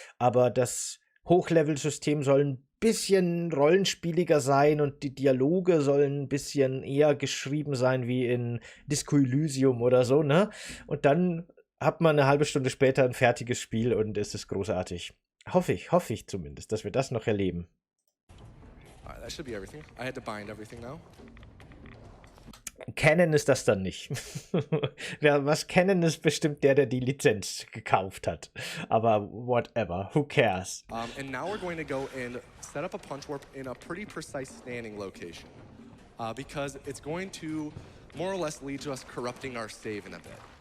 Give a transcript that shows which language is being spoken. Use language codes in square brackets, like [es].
[de] Aber das Hochlevel-System soll ein bisschen rollenspieliger sein und die Dialoge sollen ein bisschen eher geschrieben sein wie in Disco Elysium oder so, ne? Und dann hat man eine halbe Stunde später ein fertiges Spiel und es ist großartig. Hoffe ich zumindest, dass wir das noch erleben. [en] Alright, that should be everything. I had to bind everything now. [de] Canon ist das dann nicht. Was Canon ist, bestimmt der die Lizenz gekauft hat. [en] Aber whatever, who cares? And now we're going to go and set up a punch warp in a pretty precise standing location. Because it's going to more or less lead to us corrupting our save in a bit.